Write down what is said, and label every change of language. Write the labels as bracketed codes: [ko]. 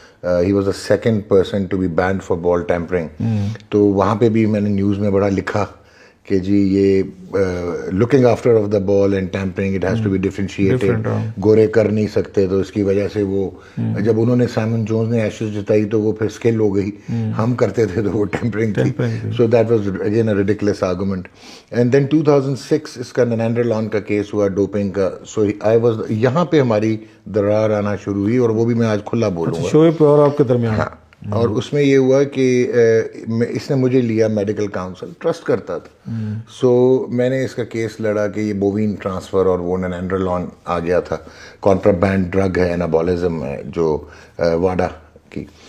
[en] He was the second person to be banned for ball tampering. [ur] تو وہاں پہ بھی میں نے نیوز میں بڑا لکھا کہ جی یہ [en] Looking after of the ball and tampering it has to be differentiated. [ur] گورے کر نہیں سکتے, تو اس کی وجہ سے وہ جب انہوں نے سائمن جونز نے ایشز جتائی تو وہ پھر اسکل ہو گئی, ہم کرتے تھے تو وہ ٹیمپرنگ تھی. [en] So that was again a ridiculous argument. [ur] And then 2006 اس کا نینڈرلان کا کیس ہوا ڈوپنگ کا. [en] so I was, [ur] یہاں پہ ہماری درار آنا شروع ہوئی, اور وہ بھی میں آج کھلا بولوں گا. شعیب اور آپ کے درمیان. ہاں, اور اس میں یہ ہوا کہ اس نے مجھے لیا میڈیکل کاؤنسل, ٹرسٹ کرتا تھا. سو میں نے اس کا کیس لڑا کہ یہ بووین ٹرانسفر اور وہ نینڈرلان آ گیا تھا, کانٹرابینڈ ڈرگ ہے, انابولزم ہے جو واڈا کی.